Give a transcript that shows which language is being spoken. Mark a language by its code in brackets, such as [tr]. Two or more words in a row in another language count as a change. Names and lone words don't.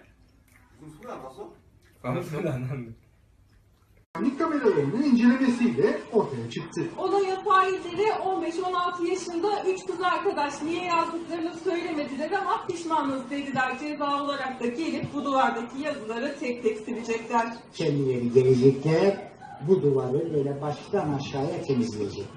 [ko] 무슨 소리 안 났어? 아무 소리 안 나는데. [tr] Güvenlik kameralarının incelemesiyle ortaya çıktı. Olaya failleri 15-16 yaşında 3 kız arkadaş niye yazdıklarını söylemediler ama pişmanız dediler. Ceza olarak da gelip bu duvardaki yazıları tek tek silecekler. Kendileri gelecekler, bu duvarı böyle baştan aşağıya temizleyecekler.